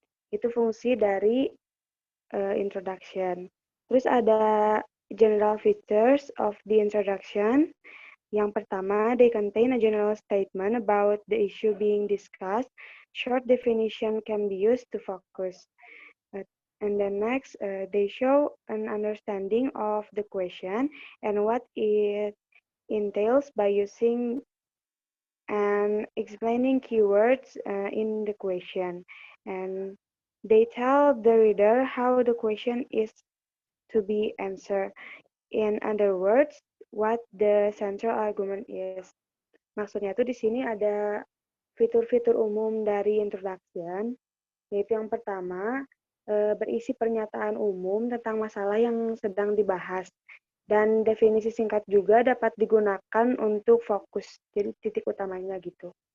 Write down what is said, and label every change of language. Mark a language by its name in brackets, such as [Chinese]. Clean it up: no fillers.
[Indonesian] Itu fungsi dari introduction. Terus ada [English] general features of the introduction. [Indonesian] Yang pertama, [English] they contain a general statement about the issue being discussed. Short definition can be used to focus. And then next, they show an understanding of the question and what it entails by using and explaining keywords in the question. And they tell the reader how the question is to be answered. In other words, what the central argument is. [Indonesian] Maksudnya tuh di sini ada fitur-fitur umum dari introduction, yaitu yang pertama, berisi pernyataan umum tentang masalah yang sedang dibahas. Dan definisi singkat juga dapat digunakan untuk fokus, jadi titik utamanya gitu.